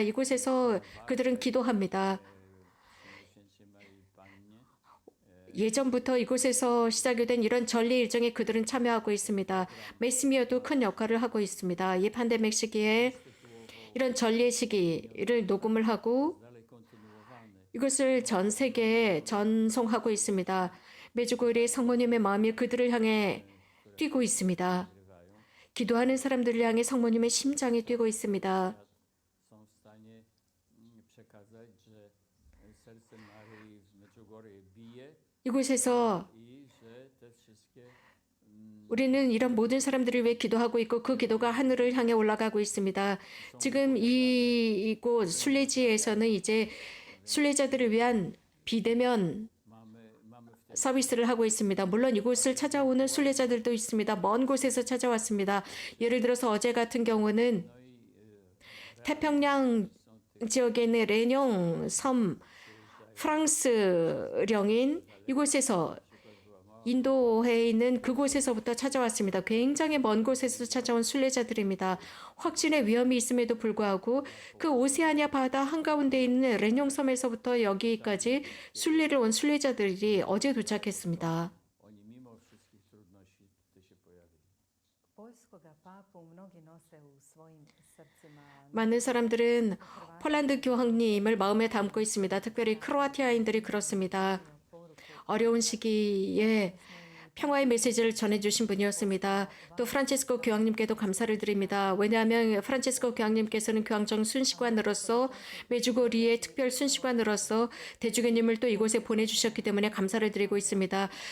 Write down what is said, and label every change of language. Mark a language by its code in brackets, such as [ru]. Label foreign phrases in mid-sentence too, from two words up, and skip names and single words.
[ko] 이곳에서 그들은 기도합니다. [pl] Najświętszej Maryi Pannie, [ko] 예전부터 이곳에서 시작이 된 이런 전례 일정에 그들은 참여하고 있습니다. 메시미어도 큰 역할을 하고 있습니다. 이 팬데믹 시기에 이런 전례 시기를 녹음을 하고 [pl] dalej kontynuowany. [ko] 이것을 전 세계에 전송하고 있습니다. 메주고리 성모님의 마음이 그들을 향해 뛰고 있습니다. [pl] Grywają, [ko] 기도하는 사람들을 향해 성모님의 심장이 뛰고 있습니다. [pl] są w stanie przekazać, że serce Maryi w Medjugorje bije [ko] 이곳에서 [pl] i że te wszystkie [ko] 우리는 이런 모든 사람들을 위해 기도하고 있고 그 기도가 하늘을 향해 올라가고 있습니다. 지금 이곳 순례지에서는 이제 순례자들을 위한 비대면 [pl] mamy w tej [ko] 서비스를 하고 있습니다. 물론 이곳을 찾아오는 순례자들도 있습니다. 먼 곳에서 찾아왔습니다. 예를 들어서 어제 같은 경우는 태평양 지역에 있는 레뇽 섬 프랑스령인 이곳에서 인도에 있는 그곳에서부터 찾아왔습니다. 굉장히 먼 곳에서 찾아온 순례자들입니다. 확진의 위험이 있음에도 불구하고 그 오세아니아 바다 한가운데 있는 레뇽 섬에서부터 여기까지 순례를 온 순례자들이 어제 도착했습니다. [pl] oni mimo wszystkich trudności tutaj się pojawili. [hr] Poljskoga papu mnogi nose u svojim srcima. [ko] 많은 사람들은 폴란드 교황님을 마음에 담고 있습니다. 특별히 크로아티아인들이 그렇습니다. 어려운 시기에 평화의 메시지를 전해주신 분이었습니다. 또 프란치스코 교황님께도 감사를 드립니다. 왜냐하면 프란치스코 교황님께서는 교황청 순시관으로서 메주고리의 특별 순시관으로서 대주교님을 또 이곳에 보내주셨기 때문에 감사를 드리고 있습니다.